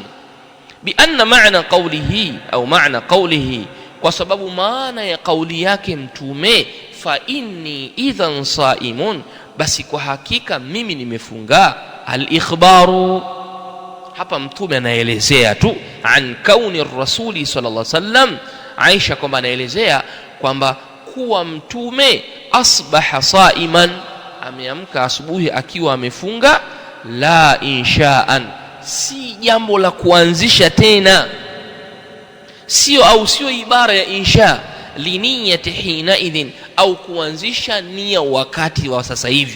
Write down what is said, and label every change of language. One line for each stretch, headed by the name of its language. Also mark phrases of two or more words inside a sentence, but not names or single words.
Arabic: بأن معنى قوله أو معنى قوله,
Swahili: kwa sababu maana ya kauli yake Mtume,
Arabic: فإني إذن صائم,
Swahili: basi kwa hakika mimi nimefunga. Al-ikhbaru, hapa Mtume anaelezea tu
Arabic: عن كون رسول صلى الله عليه وسلم,
Swahili: Aisha kwamba anaelezea kwamba kuwa Mtume
Arabic: أصبح صائما,
Swahili: ameamka asubuhi akiwa amefunga.
Arabic: لا إنشاء,
Swahili: si jambo la kuanzisha tena, sio ibara ya insha
Arabic: لنية حين إذن,
Swahili: au kuanzisha nia wakati wa sasa hivi.